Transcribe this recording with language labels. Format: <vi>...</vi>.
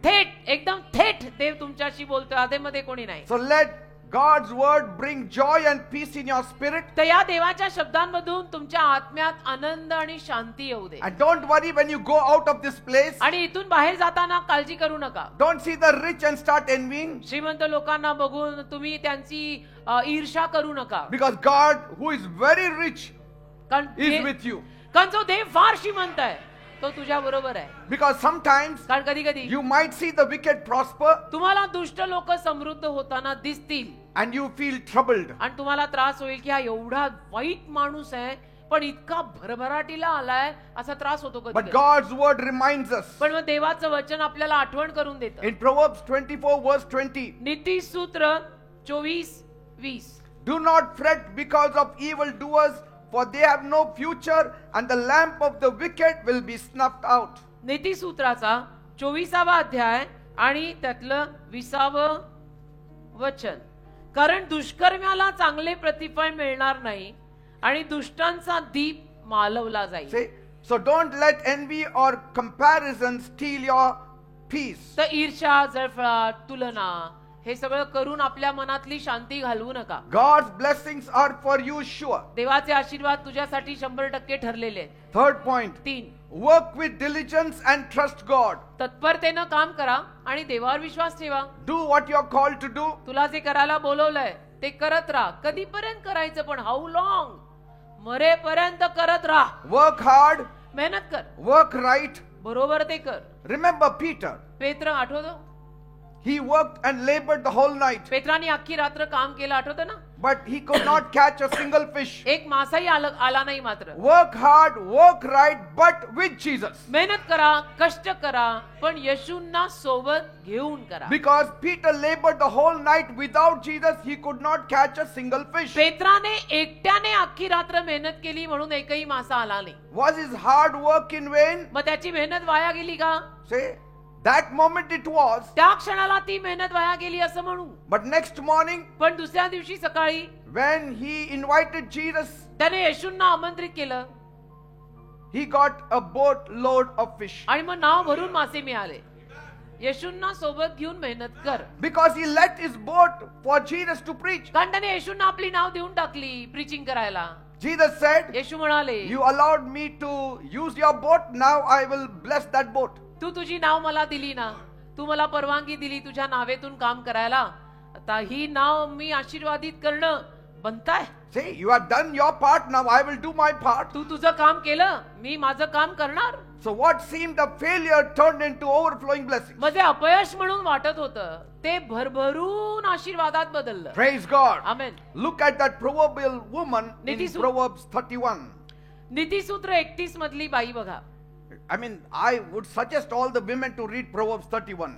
<mr>थेट, एकदम थेट देव तुमच्याशी बोलतोय, आधेमध्ये कोणी नाही.</mr> <en>So let God's word bring joy and peace in your spirit.</en> <mr>तर या देवाच्या शब्दांमधून तुमच्या आत्म्यात आनंद आणि शांती येऊ दे.</mr> <en>And don't worry when you go out of this place.</en> <mr>आणि इथून बाहेर जाताना काळजी करू नका.</mr> <en>Don't see the rich and start envying.</en> <mr>श्रीमंत लोकांना बघून तुम्ही त्यांची ईर्ष्या करू नका.</mr> <en>Because God, who is very rich,</en> <mr>कारण</mr> <en>is with you.</en> <mr>कारण जो देव फार श्रीमंत आहे तो तुझ्या बरोबर आहे.</mr> <en>Because sometimes</en> <mr>कारण कधी कधी</mr> <en>you might see the wicked prosper</en> <mr>तुम्हाला दुष्ट लोक समृद्ध होताना दिसतील</mr> <en>and you feel troubled.</en> <mr>आणि तुम्हाला त्रास होईल की हा एवढा वाईट माणूस आहे पण इतका भरभराटीला आलाय, असा त्रास होतो</mr> <en>But</en> <mr>कधी.</mr> <en>God's word reminds us.</en> <mr>पण मग देवाचं वचन आपल्याला आठवण करून देतं.</mr> <en>In Proverbs 24 verse 20.</en> <mr>नीतिसूत्र 24:20.</mr> <en>Do not fret because of evildoers, for they have no future, and the lamp of the wicked will be snuffed out.</en> <mr>नीतिसूत्राचा 24वा अध्याय आणि त्यातलं 20वं वचन. कारण दुष्कर्म्याला चांगले प्रतिफळ मिळणार नाही आणि दुष्टांचा दीप मालवला जाईल.</mr> <en>See? So don't let envy or comparison steal your peace.</en> <mr>तर ईर्ष्या, जळफळाट, तुलना हे सगळं करून आपल्या मनातली शांती घालवू नका.</mr> <en>God's blessings are for you sure.</en> <mr>देवाचे आशीर्वाद तुझ्यासाठी 100% ठरलेले आहेत.</mr> <en>Third point.</en> <mr>3.</mr> <en>Work with diligence and trust God.</en> <mr>तत्परतेनं काम करा आणि देवावर विश्वास ठेवा.</mr> <en>Do what you're called to do.</en> <mr>तुला जे करायला बोलवलंय ते करत राहा. कधीपर्यंत करायचं पण?</mr> <en>How long?</en> <mr>मरेपर्यंत करत राहा.</mr> <en>Work hard.</en> <mr>मेहनत कर.</mr> <en>Work right.</en> <mr>बरोबर ते कर.</mr> <en>Remember Peter.</en> <mr>पेत्र आठवतो?</mr> <en>He worked and labored the whole night,</en> <mr>पेत्राने अख्खी रात्र काम केलं, आठवतं ना?</mr> <en>but he could not catch a single fish.</en> <mr>एक मासाही आला नाही मात्र.</mr> <en>Work hard, work right, but with Jesus.</en> <mr>मेहनत करा, कष्ट करा, पण येशूंना सोबत घेऊन करा.</mr> <en>Because Peter labored the whole night without Jesus, he could not catch a single fish.</en> <mr>पेत्राने एकट्याने अख्खी रात्र मेहनत केली म्हणून एकही मासा आला नाही.</mr> <en>Was his hard work in vain?</en> <mr>मग त्याची मेहनत वाया गेली का?</mr> <en>Say, that moment it was.</en> <mr>त्या क्षणाला ती मेहनत वाया गेली असं म्हणू.</mr> <en>But next morning,</en> <mr>पण दुसऱ्या दिवशी सकाळी</mr> <en>when he invited Jesus,</en> <mr>त्याने येशूंना आमंत्रित केलं</mr> <en>he got a boat load of fish.</en> <mr>आणि मग नाव भरून मासे मिळाले. येशूंना सोबत घेऊन मेहनत कर.</mr> <en>Because he let his boat for Jesus to preach.</en> <mr>कारण त्याने येशूंना आपली नाव देऊन टाकली प्रीचिंग करायला.</mr> <en>Jesus said,</en> <mr>येशू म्हणाले,</mr> <en>you allowed me to use your boat, now I will bless that boat.</en> <mr>तू तुझी नाव मला दिली ना, तू मला परवानगी दिली तुझ्या नावेतून काम करायला, आता ही नाव मी आशीर्वादित करणं बनताय.</mr> <en>Say, you have done your part, now I will do my part.</en> <mr>तू तुझं काम केलं, मी माझं काम करणार.</mr> <en>So what seemed a failure turned into overflowing blessings.</en> <mr>म्हणजे अपयश म्हणून वाटत होतं ते भरभरून आशीर्वादात बदललं.</mr> <en>Praise God.</en> <mr>Amen.</mr> <en>Look at that proverbial woman in Nitisu- Proverbs 31.</en> <mr>नीतिसूत्र 31 मधली बाई बघा.</mr> <en>I mean, I would suggest all the women to read Proverbs 31.</en>